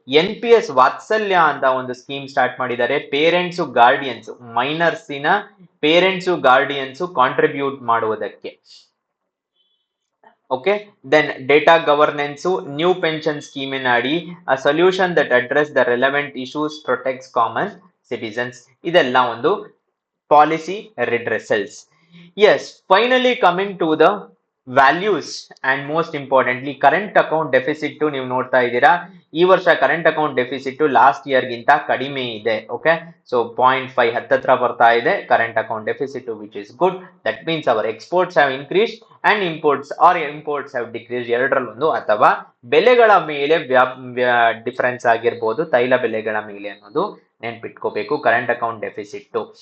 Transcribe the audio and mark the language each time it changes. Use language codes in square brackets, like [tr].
[kn] NPS ವಾತ್ಸಲ್ಯ ಅಂತ ಒಂದು ಸ್ಕೀಮ್ ಸ್ಟಾರ್ಟ್ ಮಾಡಿದ್ದಾರೆ. ಪೇರೆಂಟ್ಸು ಗಾರ್ಡಿಯನ್ಸ್, ಮೈನರ್ಸಿನ ಪೇರೆಂಟ್ಸು ಗಾರ್ಡಿಯನ್ಸು ಕಾಂಟ್ರಿಬ್ಯೂಟ್ ಮಾಡುವುದಕ್ಕೆ. [en] okay, then data governance, new pension ಸ್ಕೀಮಿನ ಅಡಿ a solution that address the relevant issues, protects common citizens, [kn] ಇದೆಲ್ಲ ಒಂದು [en] Policy redressals. Yes, finally coming to the values and most importantly current account deficit [kn] ನೀವು ನೋಡ್ತಾ ಇದ್ದೀರಾ. ಈ ವರ್ಷ current account deficit last year ಗಿಂತ ಕಡಿಮೆ ಇದೆ. ಓಕೆ, ಸೊ 0.5 ಹತ್ತತ್ರ ಬರ್ತಾ ಇದೆ current account deficit, [en] Which is good. That means our exports have increased and imports have decrease, [kn] ಎರಡರಲ್ಲೊಂದು. ಅಥವಾ ಬೆಲೆಗಳ ಮೇಲೆ ಡಿಫರೆನ್ಸ್ ಆಗಿರ್ಬೋದು, ತೈಲ ಬೆಲೆಗಳ ಮೇಲೆ ಅನ್ನೋದು ನೆನ್ಪಿಟ್ಕೋಬೇಕು ಕರೆಂಟ್ ಅಕೌಂಟ್ ಡೆಫಿಸಿಟ್.